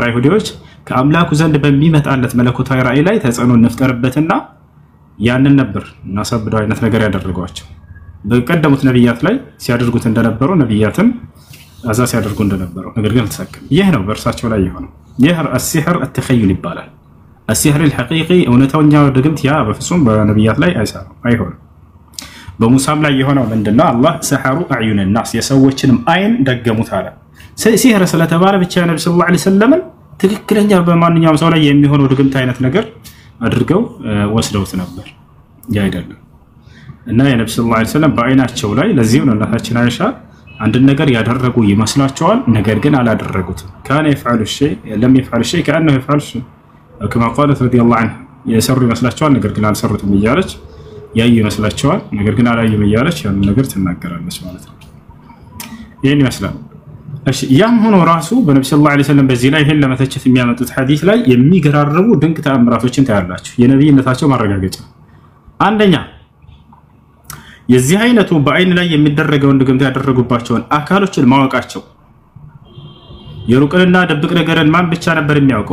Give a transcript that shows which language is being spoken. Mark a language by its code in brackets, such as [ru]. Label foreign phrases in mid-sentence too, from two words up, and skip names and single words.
[am] አይሁዶች ከአምላኩ ዘንድ በሚመጣለት መለኮታዊ ራእይ ላይ ተጽዕኖ እንፍጠርበትና ያንን ነበር እናሳብደው አይነት ነገር ያደረጓቸው። በቀደሙት ነብያት ላይ ሲያደርጉት እንደነበረው ነብያትን አዛ ሲያደርጉ እንደነበረው ነገር ግን አልተሳካም። ይህ ነው በእርሳቸው ላይ የሆነው። ይህ [ar] السحر التخيل [am] ይባላል። [ar] السحر الحقيقي [am] እውነተኛው ድግምት ያ በፍጹም በነብያት ላይ አይሆንም። በሙሳም ላይ የሆነው ምንድነው? አላህ [ar] سحروا أعين الناس [am] የሰዎችንም አይን ደገሙት አለ። ሲህር ስለተባለ ብቻ ነብዩ [ar] صلى الله عليه وسلم [am] ትክክለኛ በማንኛውም ሰው ላይ የሚሆነው ድግምት አይነት ነገር አድርገው ወስደውት ነበር። ያ አይደለም እና የነብዩ [ar] صلى الله عليه وسلم [am] በአይናቸው ላይ ለዚህ ነው እናታችን አይሻ አንድ ነገር ያደረጉ ይመስላቸዋል፣ ነገር ግን አላደረጉትም። [ar] كان يفعل الشيء لم يفعل الشيء كانه يفعل الشيء كما قالت رضي الله عنها [am] የሰሩ ይመስላቸዋል፣ ነገር ግን አልሰሩትም እያለች ያዩ ይመስላቸዋል፣ ነገር ግን አላዩም እያለች ያን ነገር ትናገራለች ማለት ነው። ይሄን ይመስላል። እሺ ያም ሆኖ ራሱ በነብዩ [ar] صلى الله عليه وسلم [am] በዚህ ላይ ይሄን ለመተቸት የሚያመጡት ሐዲስ ላይ የሚገራርሙ ድንቅ ተአምራቶችን ታያላችሁ። የነብይነታቸው ማረጋገጫ አንደኛ የዚህ አይነቱ በአይን ላይ የሚደረገውን ድግምት ያደረጉባቸውን አካሎችን ማወቃቸው። የሩቅንና ደብቅ ነገርን ማን ብቻ ነበር የሚያውቀው?